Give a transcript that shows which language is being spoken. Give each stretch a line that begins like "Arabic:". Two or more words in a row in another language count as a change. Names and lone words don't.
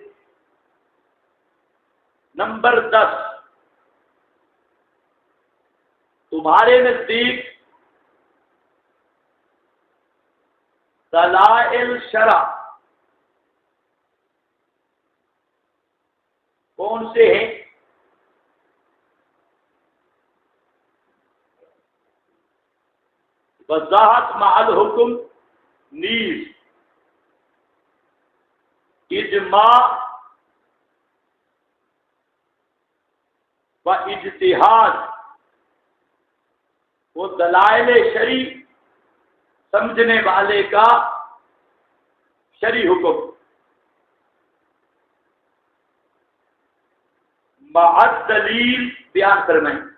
Urdu: نمبر 10، تمہارے نزدیک دلائل شرع کون سے ہیں؟ وضاحت مع الحکم نیز اجماع و اجتہاد، وہ دلائل شرعی سمجھنے والے کا شرعی حکم، مع الدلیل بیان فرمائیں۔